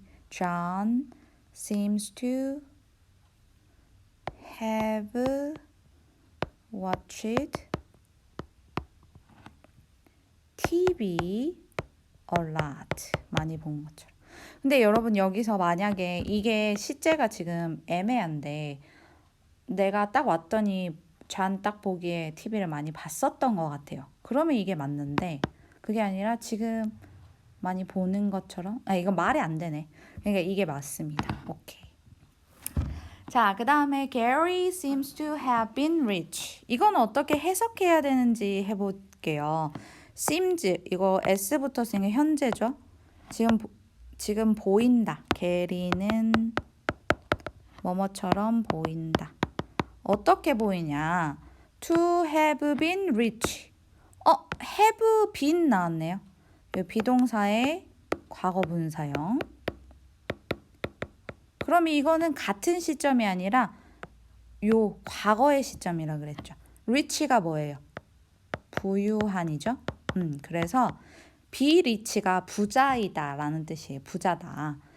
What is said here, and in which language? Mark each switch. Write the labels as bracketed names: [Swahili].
[English] John seems to have watched TV a lot. [Korean] 많이 본 것처럼. 근데 여러분 여기서 만약에 이게 시제가 지금 애매한데 내가 딱 왔더니 잔 딱 보기에 TV를 많이 봤었던 것 같아요. 그러면 이게 맞는데 그게 아니라 지금 많이 보는 것처럼 이건 말이 안 되네. 그러니까 이게 맞습니다. 오케이. 자, 그 다음에 [English] Gary seems to have been rich. [Korean] 이건 어떻게 해석해야 되는지 해볼게요. seems 이거 S 붙었으니까 현재죠. 지금 보인다. 게리는 뭐뭐처럼 보인다. 어떻게 보이냐? [English] To have been rich. [Korean] have been 나왔네요. 비동사의 과거 분사형. 그럼 이거는 같은 시점이 아니라 요 과거의 시점이라 그랬죠. rich가 뭐예요? 부유한이죠. 그래서 be rich가 부자이다 라는 뜻이에요. 부자다.